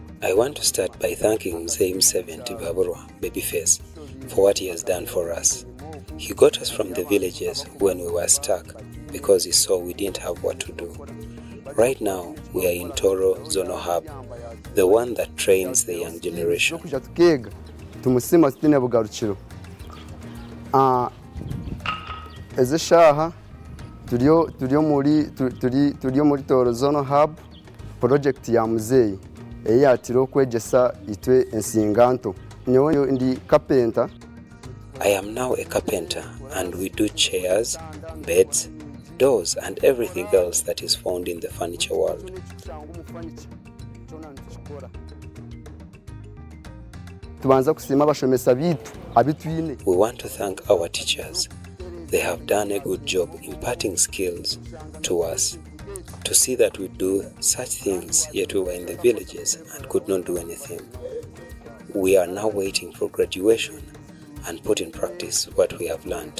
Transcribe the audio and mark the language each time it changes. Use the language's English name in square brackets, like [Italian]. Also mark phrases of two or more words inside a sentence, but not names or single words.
[English] I want to start by thanking Muzeyi Museveni Tibuhaburwa Babyface for what he has done for us. He got us from the villages when we were stuck because he saw we didn't have what to do. Right now we are in Toro Zonal Hub, the one that trains the young generation. [Tooro] Tumusima Stine Bugarukiro. Ezeshaha Tudio muri Toro Zonal Hub project ya Muzeyi eyatiro kwegesa itwe ensinganto. Nyoyo ndi carpenter. [English] I am now a carpenter and we do chairs, beds, doors and everything else that is found in the furniture world. [Tooro] Tubanza kusima abashomesa bitu abitwine. [English] We want to thank our teachers. They have done a good job imparting skills to us. to see that we do such things, yet we were in the villages and could not do anything. We are now waiting for graduation and put in practice what we have learned.